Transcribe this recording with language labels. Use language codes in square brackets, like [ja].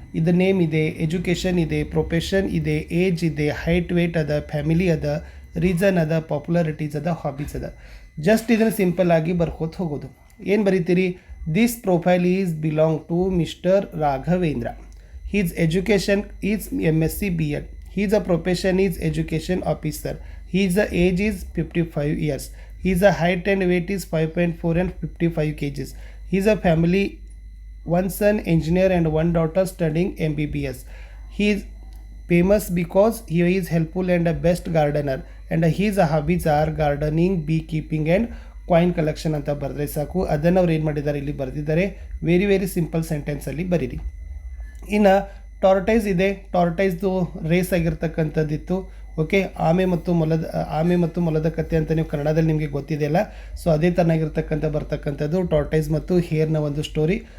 [kn] ಇದು ನೇಮ್ ಇದೆ, ಎಜುಕೇಷನ್ ಇದೆ, ಪ್ರೊಫೆಷನ್ ಇದೆ, ಏಜ್ ಇದೆ, ಹೈಟ್ ವೇಟ್ ಅದ, ಫ್ಯಾಮಿಲಿ ಅದ, ರೀಸನ್ ಅದ, ಪಾಪ್ಯುಲಾರಿಟೀಸ್ ಅದ, ಹಾಬೀಸ್ ಅದ. ಜಸ್ಟ್ ಇದನ್ನು ಸಿಂಪಲ್ ಆಗಿ ಬರ್ಕೋತ ಹೋಗೋದು. ಏನು ಬರೀತೀರಿ, [en] This profile is belong to mister Raghavendra. His education is MSc B.Ed. His profession is education officer. His age is 55 years. His height and weight is 5.4 and 55 kgs. His family, one son engineer and one daughter studying MBBS. He is famous because he is helpful and a best gardener. And his hobbies are gardening, beekeeping and coin collection [kn] ಅಂತ ಬರೆದ್ರೆ ಸಾಕು. ಅದನ್ನು ಅವ್ರು ಏನು ಮಾಡಿದ್ದಾರೆ ಇಲ್ಲಿ ಬರೆದಿದ್ದಾರೆ. Very simple ಸೆಂಟೆನ್ಸಲ್ಲಿ ಬರೀರಿ. ಇನ್ನು ಟಾರ್ಟೈಸ್ ಇದೆ, ಟಾರ್ಟೈಸ್ದು ರೇಸ್ ಆಗಿರ್ತಕ್ಕಂಥದ್ದಿತ್ತು. ಓಕೆ, ಆಮೆ ಮತ್ತು ಮೊಲದ ಕಥೆ ಅಂತ ನೀವು ಕನ್ನಡದಲ್ಲಿ ನಿಮಗೆ ಗೊತ್ತಿದೆಯಲ್ಲ. ಸೊ ಅದೇ ಥರನಾಗಿರ್ತಕ್ಕಂಥ ಬರ್ತಕ್ಕಂಥದ್ದು ಟಾರ್ಟೈಸ್ ಮತ್ತು ಹೇರ್ನ ಒಂದು ಸ್ಟೋರಿ.